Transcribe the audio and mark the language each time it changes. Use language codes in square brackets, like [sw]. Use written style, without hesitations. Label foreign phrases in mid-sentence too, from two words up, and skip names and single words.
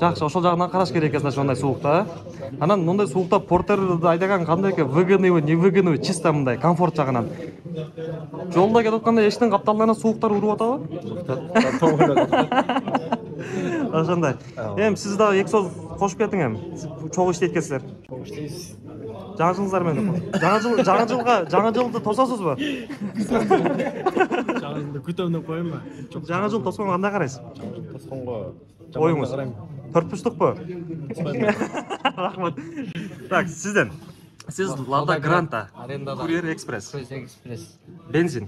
[ky] жакшы, ошол жагынан караш керек экен, значит, ондай суукта. Анан мондай суукта портерди айдаган кандай экен? Выгодныйбы, невыгодныйбы, чисто мындай комфорт жагынан. Жолдо кетип атканда эчтен капталдарынан сууктар уруп атабы? Ошондой. Эми сиз дагы эки сөз кошуп кетиң эми. Чогуу иштейт экенсиздер. Жаңа жылыңыздармен. Жаңа жылды тосасызбы? [kk] Жаңа жылды күтемін деп қояйын ба? Жаңа жыл тосқанға қандай қарайсыз? [ky] Тосқонға [kk] Ойыңыз. Төртбұрыштық па? Рахмат. Так, сізден. Сіз Лада Гранта, Курьер Экспресс, бензин.